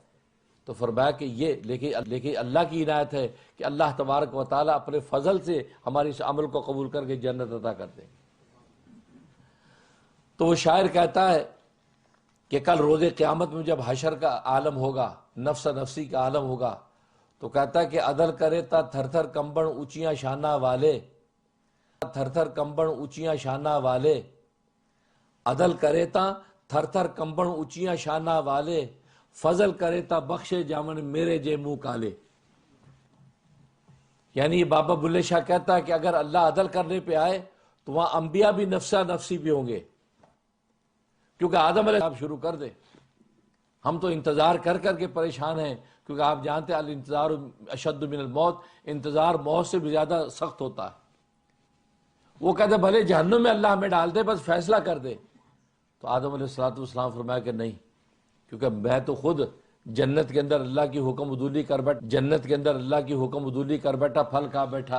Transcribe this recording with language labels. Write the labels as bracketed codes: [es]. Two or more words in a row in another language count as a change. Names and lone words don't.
[ur] تو فرمایا کہ یہ لیکن اللہ کی عنایت ہے کہ اللہ تبارک و تعالیٰ اپنے فضل سے ہماری اس عمل کو قبول کر کے جنت عطا کر دیں گے۔ تو وہ شاعر کہتا ہے کہ کل روز قیامت میں جب حشر کا عالم ہوگا، نفس نفسی کا عالم ہوگا، تو کہتا ہے کہ [pa] عدل کرے تا تھر تھر کمبن اونچیاں شانہ والے، تھر تھر کمبن اونچیاں شانہ والے، عدل کرے تا تھر تھر کمبن اونچیاں شانہ والے، فضل کرے تا بخشے جامن میرے جے منہ کالے۔ [ur] یعنی بابا بلے شاہ کہتا ہے کہ اگر اللہ عدل کرنے پہ آئے تو وہاں انبیاء بھی نفسا نفسی بھی ہوں گے، کیونکہ آدم علیہ السلام شروع کر دے۔ ہم تو انتظار کر کر کے پریشان ہیں، کیونکہ آپ جانتے ہیں [ar] الانتظار اشد من الموت، [ur] انتظار موت سے بھی زیادہ سخت ہوتا ہے۔ وہ کہتے بھلے جہنم میں اللہ ہمیں ڈال دے، بس فیصلہ کر دے۔ تو آدم علیہ السلام فرمایا کہ نہیں، کیونکہ میں تو خود جنت کے اندر اللہ کی حکم عدولی کر بیٹھا، جنت کے اندر اللہ کی حکم عدولی کر بیٹھا، پھل کھا بیٹھا۔